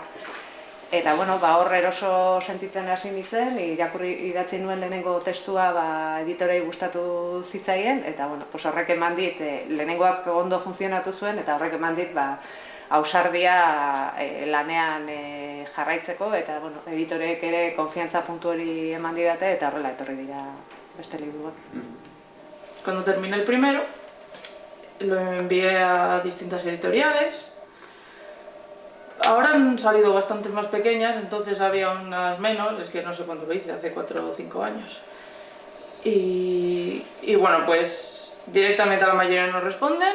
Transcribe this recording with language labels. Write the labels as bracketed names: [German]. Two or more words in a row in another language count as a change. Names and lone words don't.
[Basque] Eta hor eroso sentitzen hasi nintzen, irakurri idatzi nuen lehenengo testua editorei gustatu zitzaien, eta horrek eman dit, lehenengoak ondo funtzionatu zuen, eta horrek eman dit ausardia lanean jarraitzeko, eta editoreek ere konfiantza puntu hori eman didate, eta horrela etorri dira beste liburuak. [Spanish] Cuando terminé el primero, lo envié a distintas editoriales. Ahora han salido bastante más pequeñas, entonces había unas menos, es que no sé cuándo lo hice, hace 4 o 5 años. Y pues directamente a la mayoría no responden.